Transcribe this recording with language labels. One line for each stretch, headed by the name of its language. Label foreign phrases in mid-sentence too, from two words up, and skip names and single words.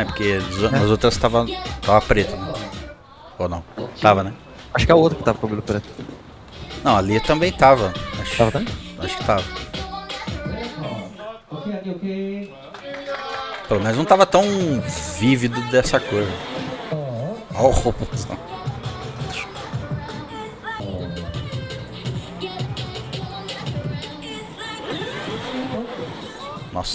Portuguese: Porque nas outras tava preto, né? Ou não? Tava, né? Acho que é o outro que tava com o cabelo preto. Não, ali também tava. Tava também? Acho que tava.
Korean: 오케이, 아기 오케이.
Portuguese: Pelo menos não tava tão vívido dessa cor. Olha o robôzão. Nossa.